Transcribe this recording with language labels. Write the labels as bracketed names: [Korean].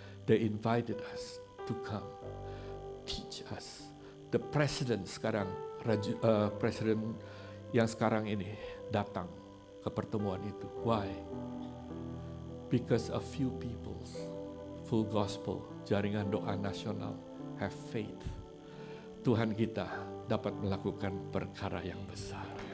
[English] They invited us to come, teach us. The president [Indonesian] sekarang, presiden yang sekarang ini datang ke pertemuan itu. [English] Why? Because a few people's full gospel, [Indonesian] jaringan doa nasional, [English] have faith. [Indonesian] Tuhan kita dapat melakukan perkara yang besar.